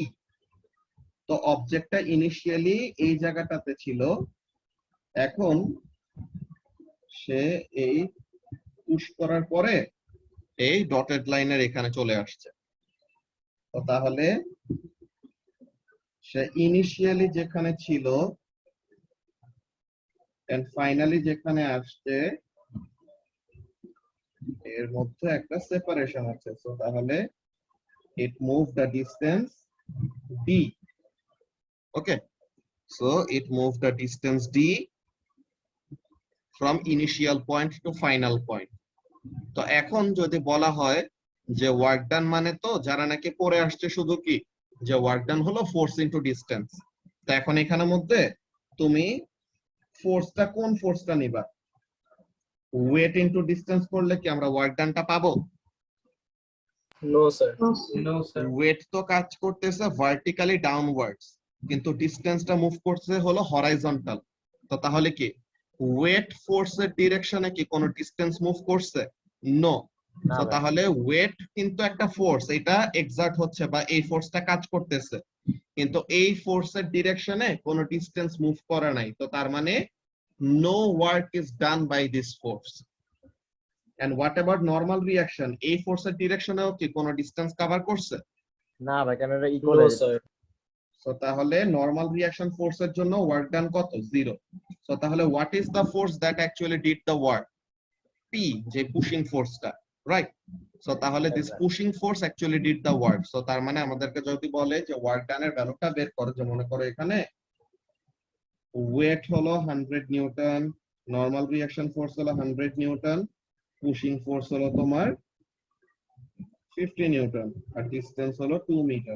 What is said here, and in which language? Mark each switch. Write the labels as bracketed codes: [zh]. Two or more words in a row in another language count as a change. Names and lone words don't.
[bn] তো অবজেক্টটা ইনিশিয়ালি এই জায়গাটাতে ছিল, এখন সে এই পুশ করার পরে এই [en] dotted lineের [bn] এখানে চলে আসছে। তো তাহলে সে ইনিশিয়ালি যেখানে ছিল [en] and finally [bn] যেখানে আসছে এর মধ্যে একটা সেপারেশন আছে। সো তাহলে [en] it moved the distance d. Okay, so it moved the distance d from initial point to final point. [bn] তো এখন যদি বলা হয় যে [en] work done [bn] মানে, তো যারা নাকি পড়ে আসছে শুধু কি যে [en] work done [bn] হলো [en] force into distance, [bn] তো এখন এখানের মধ্যে তুমি ফোর্সটা কোন ফোর্সটা নিবা? [en] weight into distance [bn] করলে কি আমরা [en] work doneটা [bn] পাবো? [en] No, sir. No, sir. No, sir. [bn] ওয়েট তো কাজ করতেছে [en] vertically downwards, [bn] কিন্তু ডিসটেন্সটা মুভ করছে হলো হরাইজন্টাল। তো তাহলে কি ওয়েট ফোর্সের ডিরেকশনে কি কোনো [en] distance move [bn] করছে? নো। তো তাহলে ওয়েট কিন্তু একটা ফোর্স, এটা এক্সার্ট হচ্ছে বা এই ফোর্সটা কাজ করতেছে, কিন্তু এই ফোর্সের ডিরেকশনে কোনো [en] distance move [bn] করে নাই। তো তার মানে [en] no work is done by this force. And what about normal reaction? [bn] এই ফোর্সের ডিরেকশনেও কি কোনো [en] distance cover [bn] করছে? না ভাই, কেন এটা ইকুয়াল [en] No, sir. [bn] সো তাহলে [en] normal reaction forceের [bn] জন্য [en] work done [bn] কত? 0। সো তাহলে [en] what is the force that actually did the work? [bn] পি, যে [en] pushing forceটা, [bn] রাইট? সো তাহলে [en] this pushing force actually did the work. [bn] সো তার মানে আমাদেরকে যদি বলে যে [en] work doneের [bn] ভ্যালুটা বের করো, যে মনে করো এখানে ওয়েট হলো 100 নিউটন, [en] normal reaction force [bn] হলো 100 নিউটন, [en] pushing force [bn] হলো তোমার 50 নিউটন, আর ডিসটেন্স হলো 2 মিটার।